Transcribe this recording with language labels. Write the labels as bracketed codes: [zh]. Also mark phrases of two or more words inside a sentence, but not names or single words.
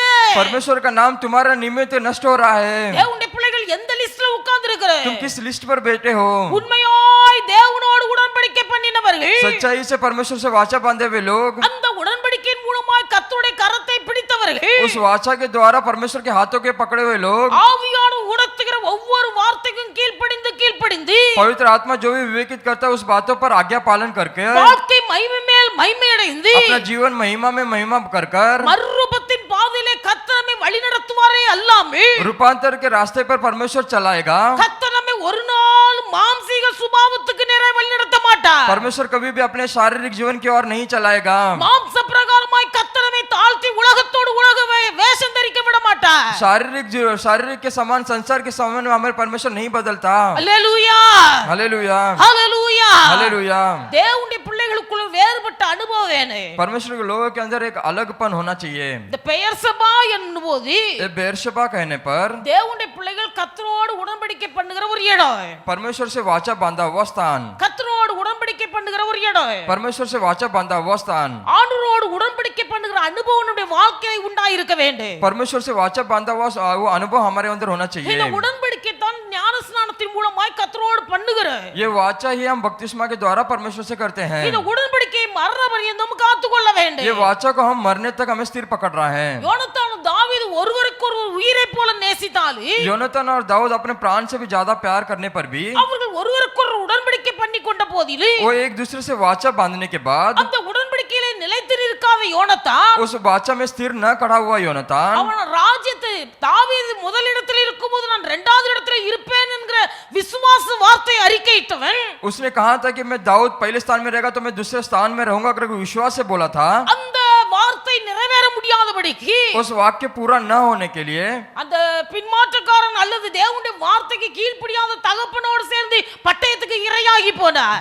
[hi] परमेश्वर का नाम तुम्हारा निमित्त नष्ट हो रहा है। [ta] தேவனுடைய பிள்ளைகள் எந்த லிஸ்ட்ல உட்கார்ந்து இருக்கிறார்? [hi] तुम किस लिस्ट पर बैठे हो? [ta] உண்மையாய் தேவனோடு உடன்படிக்கை பண்ணினவர்கள், [hi] सच्चाई से परमेश्वर से वाचा बांधे हुए लोग, [ta] அந்த உடன்படிக்கையின் மூலமாய் கர்த்தருடைய கரத்தை பிடித்தவர்கள், [hi] उस वाचा के द्वारा परमेश्वर के हाथों के पकड़े हुए लोग, [ta] ஆவியானவர் உணர்த்துகிற ஒவ்வொரு வார்த்தைக்கும் கீழ்ப்படிந்து [hi] पवित्र आत्मा जो भी विवेकित करता है उस बातों पर आज्ञा पालन करके [ta] வாழ்க்கை மகிமை மேல் மகிமை அடைந்து [hi] अपना जीवन महिमा में महिमा कर कर [ta] மறுரூபத்தின் பாதையிலே கர்த்தர் நம்மை வழிநடத்துவாரே அல்லாமல் [hi] रूपांतर के रास्ते पर परमेश्वर चलाएगा। [ta] கர்த்தர் நம்மை ஒரு நாள் மாம்சீக சுபாவத்துக்கு நேரே வழிநடத்த மாட்டார். [hi] परमेश्वर कभी भी अपने शारीरिक जीवन की ओर नहीं चलाएगा। [ta] மாம்ச பிரகாரமாய் கர்த்தர் நம்மை தாழ்த்தி உலகத்தோடு உலகமே வேஷம் தரிக்க விட மாட்டார். [hi] शारीरिक के समान संसार के समान में हमारे परमेश्वर नहीं बदलता। [ta] அல்லேலூயா [hi] हालेलुया [ta] அல்லேலूया [hi] हालेलुया। [ta] தேவனுடைய பிள்ளைகளுக்குள்ள வேறுபட்ட அனுபவம் வேணும். [hi] परमेश्वर के लोगों के अंदर एक अलगपन होना चाहिए। [ta] இந்த பெயர் சபா என்னும்போது [hi] बेर्शबा कहने पर [ta] தேவனுடைய பிள்ளைகள் கர்த்தரோடு உடன்படிக்கை பண்ணுகிற ஒரு இடம், [hi] परमेश्वर से वाचा बांधा हुआ स्थान, [ta] கர்த்தரோடு உடன்படிக்கை பண்ணுகிற ஒரு இடம், [hi] परमेश्वर से वाचा बांधा हुआ स्थान, [ta] ஆண்டவரோடு உடன்படிக்கை பண்ணுகிற அனுபவம் நம்முடைய வாழ்க்கையில் உண்டாயிருக்க வேண்டும். [hi] परमेश्वर से वाचा बांधा हुआ वो अनुभव हमारे अंदर होना [ta] இந்த [hi] चाहिए। [ta] உடன்படிக்கை தான் ஞானஸ்நானத்தின் மூலமாய் கர்த்தரோடு பண்ணுகிற [hi] ये वाचा ही हम बपतिस्मा के द्वारा परमेश्वर से करते हैं। [ta] இந்த உடன்படிக்கையை மரண பரியந்தம் காத்துக்கொள்ள வேண்டும். [hi] ये वाचा को हम मरने तक हमें स्थिर पकड़ रहा है। [ta] யோனத்தானும் தாவீது ஒருவருக்கொருவர் உயிரை போல நேசித்தாலும் [hi] योनातान और दाऊद अपने प्राण से भी ज्यादा प्यार करने पर भी [ta] அவர்கள் ஒருவருக்கொருவர் உடன்படிக்கை பண்ணி கொண்ட போதிலும் [hi] वो एक दूसरे से वाचा बांधने के बाद [ta] அந்த உடன்படிக்கையிலே நிலைத்து நிற்காத யோனத்தான் [hi] उस वाचा में स्थिर न खड़ा हुआ योनातान [ta] அவன் ராஜ்யத்தை தாவீது முதலிடத்தில் இருக்கும்போது நான் இரண்டாவது இடத்தில் இருப்பேன் என்கிற விசுவாச வார்த்தை அறிக்கையிட்டவன், [hi] उसने कहा था कि मैं दाऊद पहले स्थान में रहेगा तो मैं दूसरे स्थान में रहूंगा करके विश्वास से बोला था। [ta] அந்த வார்த்தை நிறைவேற முடியாதபடிக்கு [hi] उस वाक्य पूरा न होने के लिए [ta] அந்த பின்மாற்றக்காரன் அல்லது தேவனுடைய வார்த்தைக்கு கீழ்ப்படியாத தகப்பனோடு சேர்ந்து பட்டயத்துக்கு இரையாகி போனார்.